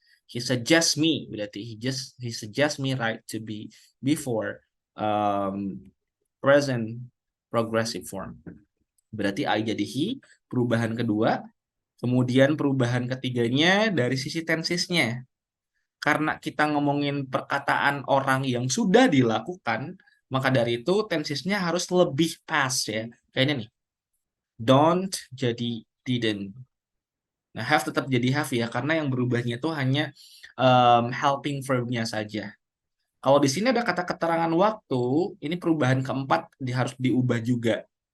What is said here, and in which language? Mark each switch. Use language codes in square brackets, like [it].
[en] He suggests me, berarti he suggests me right to be before present progressive form. [id] Berarti I jadi he, perubahan kedua. Kemudian perubahan ketiganya dari sisi tensisnya. Karena kita ngomongin perkataan orang yang sudah dilakukan, maka dari itu tensisnya harus lebih pas ya. Kayaknya nih, don't jadi didn't. Nah, have tetap jadi have ya, karena yang berubahnya itu hanya helping verb-nya saja. Kalau di sini ada kata keterangan waktu, ini perubahan keempat harus diubah juga.